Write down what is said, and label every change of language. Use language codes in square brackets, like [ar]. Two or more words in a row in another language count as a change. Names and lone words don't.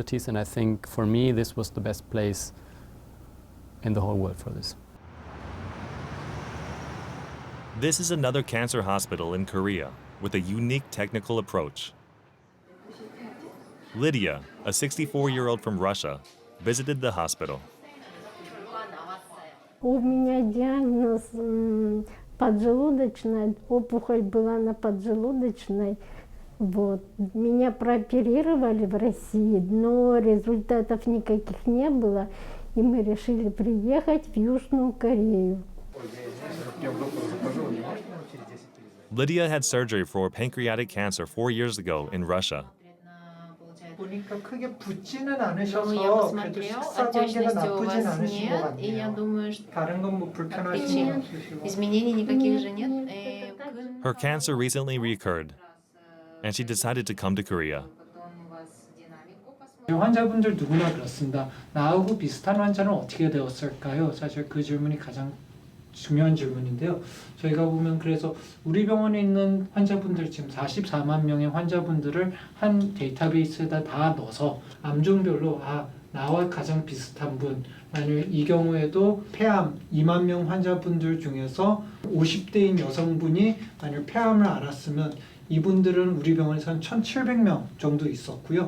[en] And I think for me, this was the best place in the whole world for this. This is another cancer hospital in Korea with a unique technical approach. Lydia, a 64-year-old from Russia, visited the hospital. [ru] У меня диагноз поджелудочная, опухоль была на поджелудочной. Вот. Меня прооперировали в России, но результатов никаких не было, и мы решили приехать в Южную Корею. [en] Lydia had surgery for pancreatic cancer 4 years ago in Russia. [ko] 보니까 크게 붓지는 [ru] Ну, я [ko] 않으셔서 그래도 [ru] посмотрел, [ko] 식사 관계가 [ru] отечности у [ko] 나쁘진 [ru] вас [ko] 않으신 것 [ru] нет, и я [ko] 같네요. [ru] думаю, что [ko] 다른 건 뭐 불편하신 [ru] причин [ko] 건 없으시고. [ru] изменений никаких же нет. [en] Her cancer recently recurred, and she decided to come to Korea. [ko] 환자분들 누구나 그렇습니다. 나하고 비슷한 환자는 어떻게 되었을까요? 사실 그 질문이 가장 중요한 질문인데요. 저희가 보면 그래서 우리 병원에 있는 환자분들 지금 44만 명의 환자분들을 한 데이터베이스에다 다 넣어서 암종별로 나와 가장 비슷한 분, 만약 이 경우에도 폐암 2만 명 환자분들 중에서 50대인 여성분이 만약 폐암을 앓았으면 이분들은 우리 병원에서는 1,700명 정도 있었고요.